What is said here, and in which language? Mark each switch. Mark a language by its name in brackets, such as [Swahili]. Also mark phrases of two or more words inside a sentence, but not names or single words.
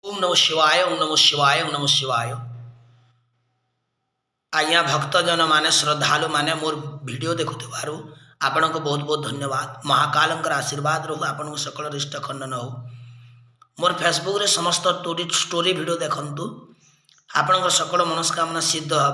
[Sanskrit] ओम नमः शिवाय ओम नमः शिवाय ओम नमः शिवाय। [Odia] ଆଜ୍ଞା ଭକ୍ତଜନ ମାନେ ଶ୍ରଦ୍ଧାଳୁ ମାନେ ମୋର ଭିଡିଓ ଦେଖୁଥିବାରୁ ଆପଣ କୁ ବହୁତ ବହୁତ ଧନ୍ୟବାଦ। ମହାକାଳଙ୍କର ଆଶୀର୍ବାଦ ରହୁ ଆପଣ କୁ ସକଳ ରିଷ୍ଟ ଖଣ୍ଡନ ହେଉ। ମୋର ଫେସବୁକ ରେ ସମସ୍ତ [English] story video [Odia] ଦେଖନ୍ତୁ ଆପଣ ସକଳ ମନସ୍କାମନା ସିଦ୍ଧ ହେବ।